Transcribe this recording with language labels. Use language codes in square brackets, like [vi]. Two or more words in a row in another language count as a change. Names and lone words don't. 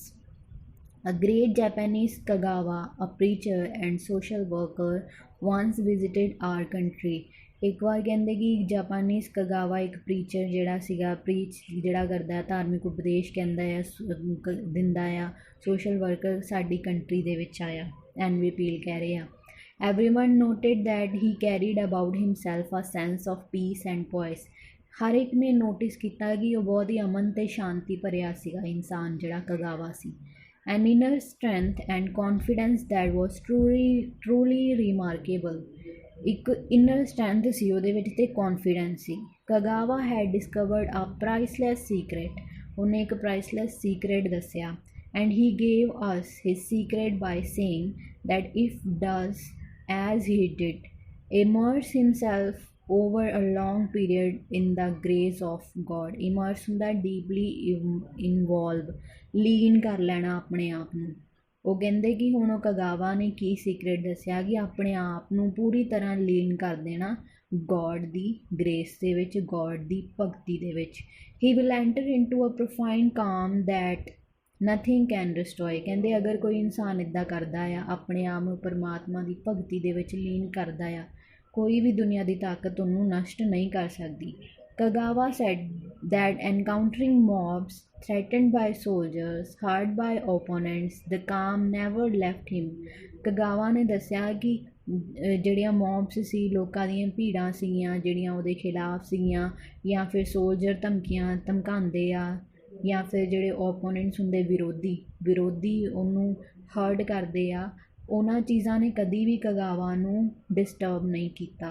[en] A great Japanese Kagawa, a preacher and social worker, once visited our country. [pa] ਇੱਕ ਵਾਰ ਕਹਿੰਦੇ ਕਿ ਜਾਪਾਨੀਜ਼ ਕਗਾਵਾ ਇੱਕ ਪ੍ਰੀਚਰ ਜਿਹੜਾ ਸੀਗਾ, ਪ੍ਰੀਚ ਜਿਹੜਾ ਕਰਦਾ, ਧਾਰਮਿਕ ਉਪਦੇਸ਼ ਕਹਿੰਦਾ ਆ, ਦਿੰਦਾ ਆ, [en] social worker [pa] ਸਾਡੀ ਕੰਟਰੀ ਦੇ ਵਿੱਚ ਆਇਆ। [en] ਐਨਵੀ ਪੀਲ [pa] ਕਹਿ ਰਹੇ ਆ [en] Everyone noted that he carried about himself a sense of peace and poise. [pa] ਹਰ ਇੱਕ ਨੇ ਨੋਟਿਸ ਕੀਤਾ ਕਿ ਉਹ ਬਹੁਤ ਹੀ ਅਮਨ ਅਤੇ ਸ਼ਾਂਤੀ ਭਰਿਆ ਸੀਗਾ ਇਨਸਾਨ ਜਿਹੜਾ ਕਗਾਵਾ ਸੀ। [en] An inner strength and confidence that was truly remarkable. [pa] ਇੱਕ [en] inner strength [pa] ਸੀ ਉਹਦੇ ਵਿੱਚ ਤੇ confidence ਸੀ। [en] ਕਗਾਵਾ had discovered a priceless secret. [pa] ਉਹਨੇ ਇੱਕ [en] priceless secret [pa] ਦੱਸਿਆ। [en] And he gave us his secret by saying that if does as he did, immerse himself over a long period in the grace of God. Immerse ਹੁੰਦਾ deeply involve, [pa] ਲੀਨ ਕਰ ਲੈਣਾ ਆਪਣੇ ਆਪ ਨੂੰ। ਉਹ ਕਹਿੰਦੇ ਕਿ ਹੁਣ ਉਹ ਕਗਾਵਾ ਨੇ ਕੀ ਸੀਕਰੇਟ ਦੱਸਿਆ ਕਿ ਆਪਣੇ ਆਪ ਨੂੰ ਪੂਰੀ ਤਰ੍ਹਾਂ ਲੀਨ ਕਰ ਦੇਣਾ ਗੋਡ ਦੀ ਗ੍ਰੇਸ ਦੇ ਵਿੱਚ, ਗੋਡ ਦੀ ਭਗਤੀ ਦੇ ਵਿੱਚ। [en] He will enter into a profound calm that nothing can destroy. [pa] ਕਹਿੰਦੇ ਅਗਰ ਕੋਈ ਇਨਸਾਨ ਇੱਦਾਂ ਕਰਦਾ ਆ, ਆਪਣੇ ਆਪ ਨੂੰ ਪਰਮਾਤਮਾ ਦੀ ਭਗਤੀ ਦੇ ਵਿੱਚ ਲੀਨ ਕਰਦਾ ਆ, ਕੋਈ ਵੀ ਦੁਨੀਆ ਦੀ ਤਾਕਤ ਉਹਨੂੰ ਨਸ਼ਟ ਨਹੀਂ ਕਰ ਸਕਦੀ। [en] ਕਗਾਵਾ ਸੈਡ that encountering mobs threatened by soldiers, hurt by opponents, the calm never left him. [pa] ਕਗਾਵਾ ਨੇ ਦੱਸਿਆ ਕਿ ਜਿਹੜੀਆਂ ਮੌਬਸ ਸੀ, ਲੋਕਾਂ ਦੀਆਂ ਭੀੜਾਂ ਸੀਗੀਆਂ ਜਿਹੜੀਆਂ ਉਹਦੇ ਖਿਲਾਫ ਸੀਗੀਆਂ, ਜਾਂ ਫਿਰ ਸੋਲਜਰ ਧਮਕੀਆਂ ਧਮਕਾਉਂਦੇ ਆ, ਜਾਂ ਫਿਰ ਜਿਹੜੇ ਓਪੋਨੈਂਟਸ ਹੁੰਦੇ ਵਿਰੋਧੀ ਉਹਨੂੰ ਹਰਟ ਕਰਦੇ ਆ, ਉਹਨਾਂ ਚੀਜ਼ਾਂ ਨੇ ਕਦੀ ਵੀ ਕਗਾਵਾ ਨੂੰ ਡਿਸਟਰਬ ਨਹੀਂ ਕੀਤਾ।